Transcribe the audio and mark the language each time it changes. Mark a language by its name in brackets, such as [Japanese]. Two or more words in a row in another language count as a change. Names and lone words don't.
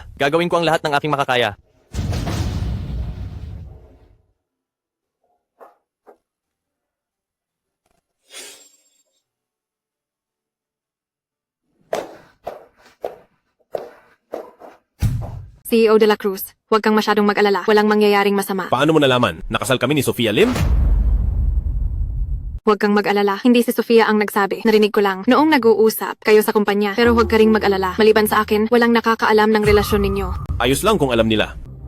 [Filipino] Gagawin ko ang lahat ng aking makakaya. CEO de la Cruz, huwag kang masyadong mag-alala. Walang mangyayaring masama. Paano mo nalaman? Nakasal kami ni Sofia Lim? Huwag kang mag-alala. Hindi si Sofia ang nagsabi. Narinig ko lang. Noong nag-uusap kayo sa kumpanya. Pero huwag ka ring mag-alala. Maliban sa akin, walang nakakaalam ng relasyon ninyo. Ayos lang kung alam nila.